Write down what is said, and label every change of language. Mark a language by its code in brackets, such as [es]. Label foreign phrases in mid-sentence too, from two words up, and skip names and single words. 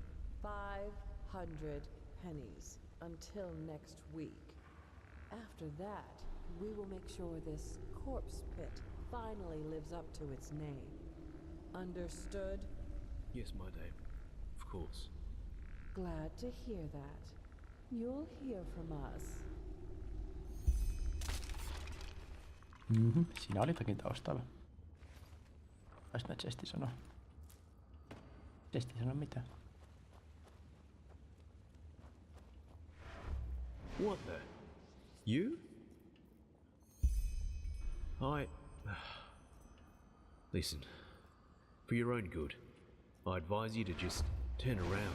[en] 500 pennies until next week. After that, we will make sure this corpse pit finally lives up to its name. Understood? Yes, my dame. Of course. Glad to hear that. You'll hear from us. [fi] Siinä oli toki taustalla. Taisi mä Chesti sanoa. Chesti sanoo mitä? [en] What the? You? Listen, for your own good, I advise you to just turn around.